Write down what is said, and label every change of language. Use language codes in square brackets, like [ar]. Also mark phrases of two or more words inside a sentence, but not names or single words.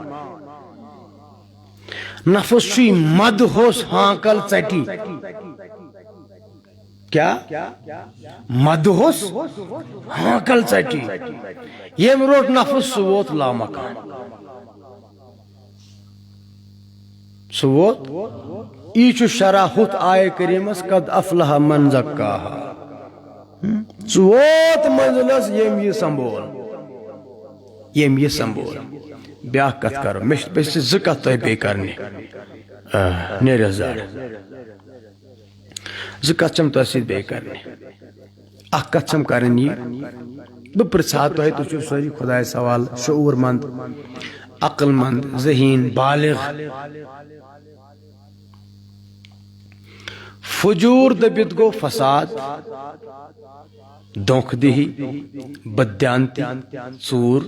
[ks] نفس چھُے مدہوس ہانکل ژٹی کیا مدہوس ہانکل ژٹی ییٚمۍ روٚٹ نفس سُہ ووت لامکان سُہ ووت یی چھُ شرح ہُتھ آیے کریٖمس [ar] قد افلح من زکاہا [ks] سُہ ووت منزلس ییٚمۍ یہِ سنٛبھول ییٚمۍ یہِ سنٛبھول بیٛاکھ کتھ کرو مےٚ چھِ زٕ کتھ تۄہہِ بیٚیہِ کرنہِ نیرٮ۪س زر زٕ کتھ چھم تۄہہِ سۭتۍ بیٚیہِ کرنہِ اکھ کتھ چھم کرٕنۍ یہِ بہٕ پرژھہا تۄہہِ تُہۍ چھِو سٲری خۄدایس حوالہٕ شعوٗر منٛد عقل منٛد ذہیٖن بالغ فجوٗر دٔپِتھ گوٚو فساد دھوکہٕ دہی بددیانتی ژوٗر